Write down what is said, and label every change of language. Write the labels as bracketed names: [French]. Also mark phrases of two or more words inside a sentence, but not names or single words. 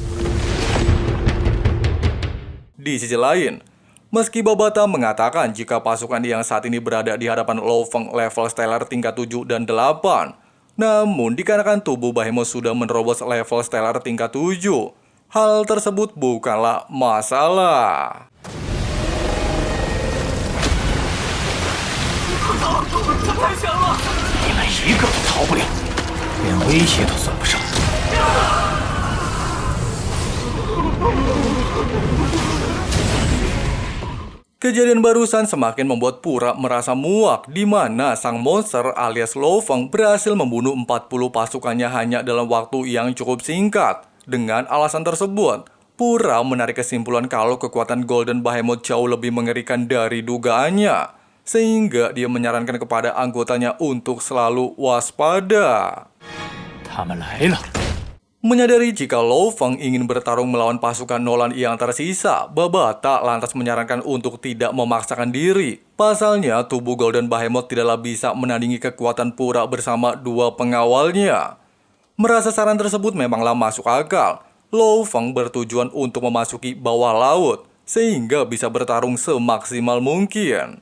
[Indonesian] Di sisi lain, meski Babata mengatakan jika pasukan yang saat ini berada di hadapan Lo Feng level stellar tingkat 7 dan 8, Namun dikarenakan tubuh Behemoth sudah menerobos level stellar tingkat 7, hal tersebut bukanlah masalah. [Chinese] 你们一个都逃不了，连威胁都算不上。 [Indonesian] Kejadian barusan semakin membuat Pura merasa muak, di mana sang monster alias Lo Feng berhasil membunuh 40 pasukannya hanya dalam waktu yang cukup singkat. Dengan alasan tersebut, Pura menarik kesimpulan kalau kekuatan Golden Behemoth jauh lebih mengerikan dari dugaannya, sehingga dia menyarankan kepada anggotanya untuk selalu waspada. [Chinese] 他们来了。 [Indonesian] Menyadari jika Lo Feng ingin bertarung melawan pasukan Nolan yang tersisa, Babata lantas menyarankan untuk tidak memaksakan diri. Pasalnya, tubuh Golden Behemoth tidaklah bisa menandingi kekuatan Pura bersama dua pengawalnya. Merasa saran tersebut memanglah masuk akal, Lo Feng bertujuan untuk memasuki bawah laut, sehingga bisa bertarung semaksimal mungkin.